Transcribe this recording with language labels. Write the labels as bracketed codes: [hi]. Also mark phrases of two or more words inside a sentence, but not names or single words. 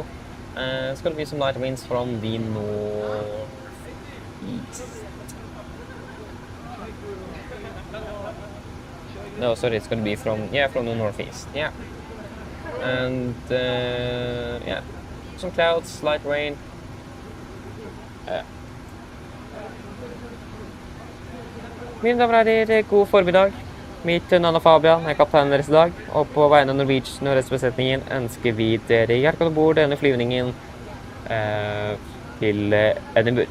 [en] It's going to be some light winds from the northeast. No, sorry, it's going to be from the northeast. Yeah, and yeah, some clouds, light rain. [no] Mine damer og herrer, god formiddag. Mitt navn er Fabian, jeg er kapteinen deres i dag, og på vegne av Norwegian og restbesetningen ønsker vi dere hjertelig ombord denne flyvningen til Edinburgh.